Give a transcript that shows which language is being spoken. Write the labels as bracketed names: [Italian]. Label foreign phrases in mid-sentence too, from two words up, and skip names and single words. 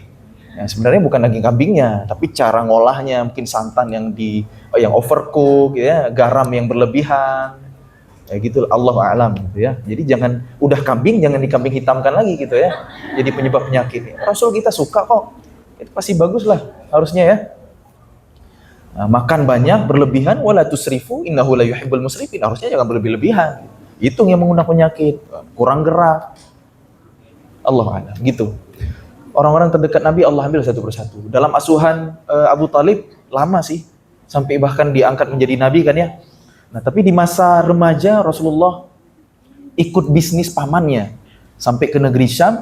[Indonesian] Ya sebenarnya bukan daging kambingnya, tapi cara ngolahnya, mungkin santan yang overcook, ya, garam yang berlebihan, ya gitu. [Arabic] الله أعلم [Indonesian] gitu ya. Jadi jangan udah kambing jangan dikambing hitamkan lagi gitu ya. Jadi penyebab penyakit. Rasul kita suka kok, itu pasti bagus lah harusnya ya. Nah, makan banyak berlebihan, [Arabic] ولا تسرفوا إنه لا يحب المسرفين. [Indonesian] Harusnya jangan berlebih-lebihan. Itu yang mengundang penyakit, kurang gerak. [Arabic] الله أعلم [Indonesian] gitu. Orang-orang terdekat Nabi Allah ambil satu persatu. Dalam asuhan Abu Thalib lama sih, sampai bahkan diangkat menjadi nabi kan ya. Nah, tapi di masa remaja Rasulullah ikut bisnis pamannya sampai ke negeri Syam.